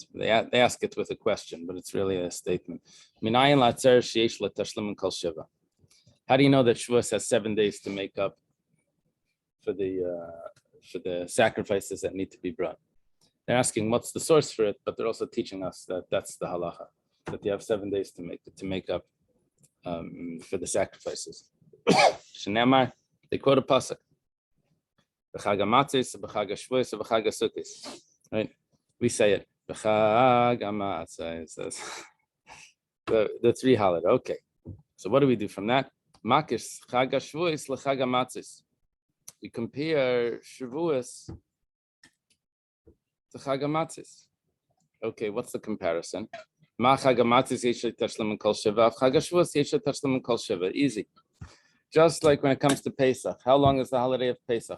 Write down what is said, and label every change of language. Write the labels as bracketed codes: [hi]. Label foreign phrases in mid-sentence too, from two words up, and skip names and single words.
[en] They ask it with a question, but it's really a statement. How do you know that Shavuos has 7 days to make up for the sacrifices that need to be brought? They're asking what's the source for it, but they're also teaching us that that's the halacha, that you have 7 days to make up for the sacrifices. Shnemar, they quote a pasuk. [he] בחג המצות, בחג השבועות, בחג הסוכות. [en] Right? We say it. [he] בחג המצות. [en] The 3 holidays. Okay. So what do we do from that? [he] מקיש חג השבועות לחג המצות. [en] We compare Shavuos to [he] חג המצות. [en] Okay, what's the comparison? Easy. Just like when it comes to Pesach, how long is the holiday of Pesach?